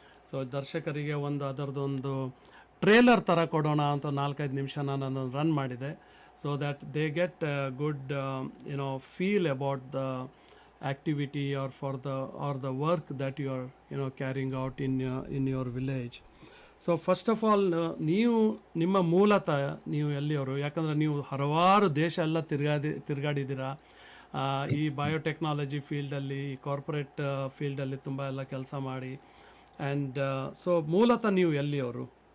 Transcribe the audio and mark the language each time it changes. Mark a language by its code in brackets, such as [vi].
[kn] So ದರ್ಶಕರಿಗೆ ಅದರದ್ದೊಂದು trailer ಥರ ಕೊಡೋಣ ಅಂತ 4-5 ನಿಮಿಷ ನಾನು ರನ್ ಮಾಡಿದೆ. [en] so that they get a good feel about the activity or the work that you are carrying out in your village. So first of all [kn] ನೀವು ನಿಮ್ಮ ಮೂಲತಃ ನೀವು ಎಲ್ಲಿಯವರು, ಯಾಕಂದರೆ ನೀವು ಹಲವಾರು ದೇಶ ಎಲ್ಲ ತಿರುಗಾಡಿದ್ದೀರಾ ಈ ಬಯೋಟೆಕ್ನಾಲಜಿ ಫೀಲ್ಡಲ್ಲಿ, ಕಾರ್ಪೊರೇಟ್ ಫೀಲ್ಡಲ್ಲಿ ತುಂಬ ಎಲ್ಲ ಕೆಲಸ ಮಾಡಿ. ಆ್ಯಂಡ್ ಸೊ ಮೂಲತಃ ನೀವು ಎಲ್ಲಿಯವರು?